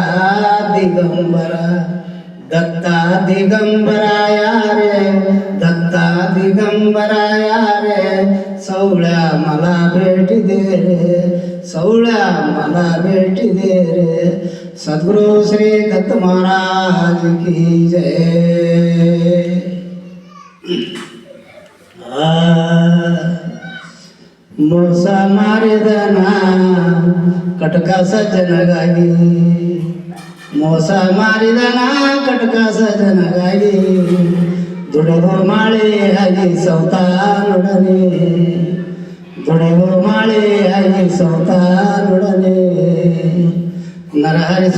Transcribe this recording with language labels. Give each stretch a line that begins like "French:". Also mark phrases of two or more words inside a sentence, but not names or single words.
Marathi: दिगंबरा दत्ता दिगंबराया रे दत्ता दिगंबराया रे सवळ्या मला भेट दे रे सवळ्या मला भेट दे रे सद्गुरु श्री दत्त महाराज की जय
Kannada: ಮೋಸ ಮಾಡಿದನ ಕಟಕ ಸಜ್ಜನಗಾಗಿ ಮೋಸ ಮಾಡಿದನ ಕಟಕ ಸಜ್ಜನಗಾಗಿ ದುಡಿದು ಮಾಳಿಯಾಗಿ ಸೌತಾನೊಡನೆ ದುಡಿದು ಮಾಳಿಯಾಗಿ ಸೌತಾನೊಡನೆ ನರಹರಿಸೋ